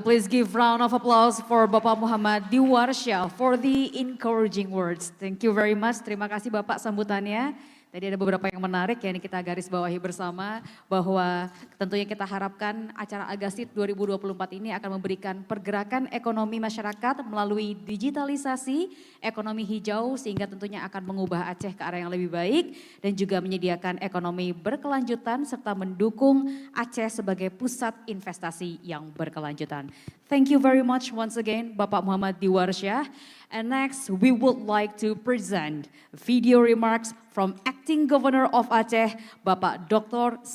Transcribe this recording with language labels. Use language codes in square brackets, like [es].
[en] Please give round of applause for Bapak Muhammad Diwarsya for the encouraging words. Thank you very much. [id] Terima kasih Bapak sambutannya. Tadi ada beberapa yang menarik yang kita garis bawahi bersama, bahwa tentunya kita harapkan acara Agasit 2024 ini akan memberikan pergerakan ekonomi masyarakat melalui digitalisasi, ekonomi hijau, sehingga tentunya akan mengubah Aceh ke arah yang lebih baik dan juga menyediakan ekonomi berkelanjutan serta mendukung Aceh sebagai pusat investasi yang berkelanjutan. [en] Thank you very much once again Bapak Muhammad Diwarsya. And next, we would like to present video remarks from Acting Governor of Aceh, Bapak Dr.